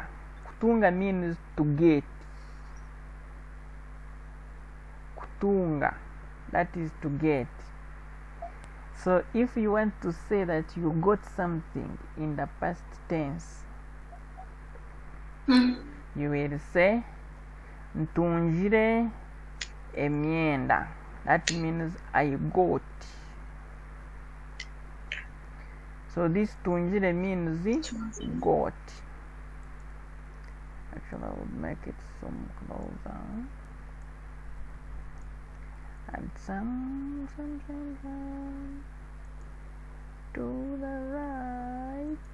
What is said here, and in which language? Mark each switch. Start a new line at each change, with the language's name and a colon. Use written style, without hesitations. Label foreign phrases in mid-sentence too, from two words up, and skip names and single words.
English: Kutunga means to get. Kutunga, that is to get. So if you want to say that you got something in the past tense, you will say
Nyankole: ntunjire emyenda.
English: That means I got. So this tunjire means got. Actually, I would make it some closer. And some to the right.